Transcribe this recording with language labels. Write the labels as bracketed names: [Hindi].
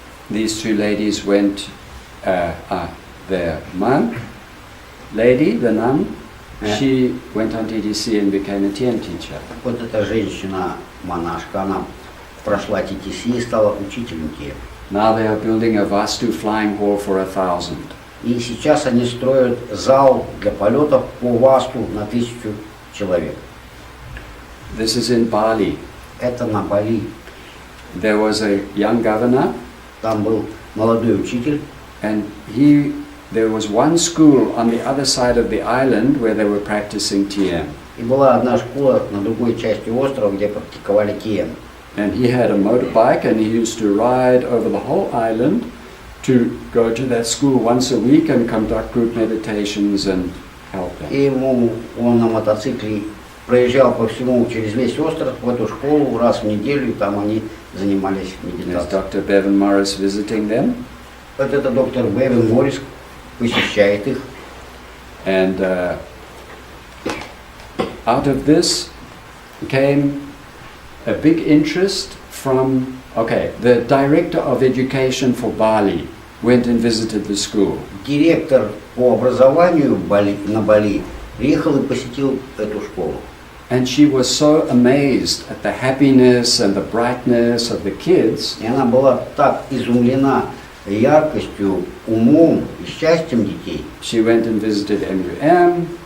[English] These two ladies went, the monk lady, the nun, she went on TTC and became a TM teacher. [Russian] Вот эта женщина-монашка, она прошла TTC и стала учителем ТМ. [English] Now they are building a Vastu flying hall for 1,000. [Russian] И сейчас они строят зал для полетов по ВАСТу на 1000 человек. [English] This is in Bali. [Russian] Это на Бали. [English] There was a young governor, [Russian] Там был молодой учитель, [English] and there was one school on the other side of the island where they were practicing TM. [Russian] и была одна школа на другой части острова, где практиковали ТМ. [English] And he had a motorbike, and he used to ride over the whole island to go to that school once a week and conduct group meditations and help them. [Russian] И он на мотоцикле проезжал по всему, через весь остров, в эту школу раз в неделю, и там они занимались [English] There's [Russian] медитацией. [English] Dr. Bevan Morris visiting them, [Russian] Вот это доктор Бевин Моррис посещает их. [English] and out of this came a big interest from, the director of education for Bali went and visited the school. [Russian] Директор по образованию на Бали приехал и посетил эту школу. [English] And she was so amazed at the happiness and the brightness of the kids. [Russian] И она была так изумлена яркостью, умом и счастьем детей. [English] She went and visited MUM.